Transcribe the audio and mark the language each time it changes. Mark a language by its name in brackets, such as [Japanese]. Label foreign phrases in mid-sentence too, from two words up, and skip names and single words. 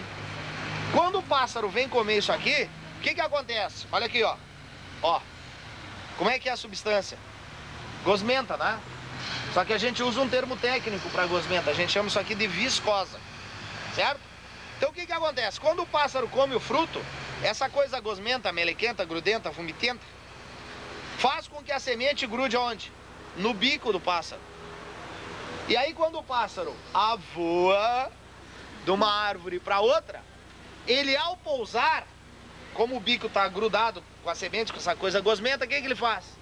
[Portuguese] Quando o pássaro vem comer isso aqui, o que acontece? Olha aqui, ó. Ó. Como é que é a substância? Gosmenta, né? Só que a gente usa um termo técnico para gosmenta. A gente chama isso aqui de viscosa. Certo? Então o que acontece? Quando o pássaro come o fruto, essa coisa gosmenta, melequenta, grudenta, fumitenta, faz com que a semente grude aonde? No bico do pássaro. E aí quando o pássaro avoa de uma árvore para outra, ele ao pousar, como o bico está grudado com a semente, com essa coisa gosmenta, o que ele faz?